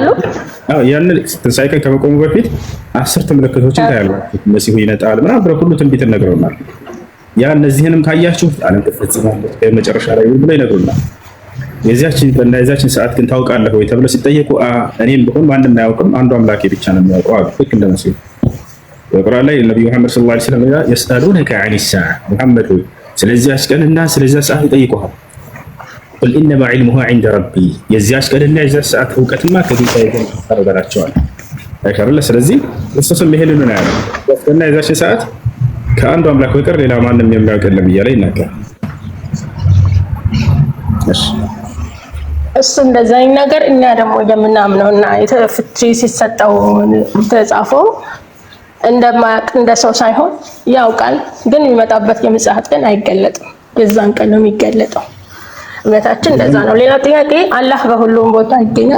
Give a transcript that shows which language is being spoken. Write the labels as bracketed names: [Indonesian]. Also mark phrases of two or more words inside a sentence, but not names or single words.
[Amharic] ያን ትንሣኤ ቀን ከመቆሙ በፊት 10 ምልክቶችን ታያላችሁ። መሲሁ ይመጣል ምናምን ብለው ሁሉ ትንቢት ነግረውናል። ያ እነዚህንም ካያችሁ ዓለም ትፈጽማለች በመጨረሻ ላይ ብለው ይነግሩናል። የዚያችን ሰዓት ግን ታውቃለህ ወይ ተብለው ሲጠየቁ እኔም ብሆን ማንም አያውቅም አንዱ አምላኬ ብቻ ነው የሚያውቀው አሉ። ልክ እንደ መሲሁ በቁርአን ላይ ነብዩ መሐመድ [Arabic] صلى الله عليه وسلم يسألونك عن الساعة [Amharic] محمد ሆይ ስለዚያች ቀንና ስለዚያ ሰዓት ይጠይቁሃል። [Arabic] قل انما علمها عند ربي [Amharic] የዚያች ቀንና የዚያች ሰዓት ዕውቀትማ ከጌታዬ ዘንድ ተረጋግጧል አይሻርለ። ስለዚህ ክርስቶስም ይሄንን ነው ያለው። እና የዚያች ሰዓት ከአንዱ አምላክ በቀር ሌላ ማንም የሚያውቅ የለም እያለ ይናገራል። እሱ እንደዛ ነገር እኛ ደግሞ የምናምነውና ፍቺ ሲሰጠው ተጻፈው እንደማያውቅ እንደ ሰው ሳይሆን ያውቃል። ግን የሚመጣበት የምጽአት ቀን አይገለጥም። የዛን ቀን ነው የሚገለጠው። እምነታችን እንደዛ ነው። ሌላ ጥያቄ አላህ በሁሉም ቦታ ይገኛል።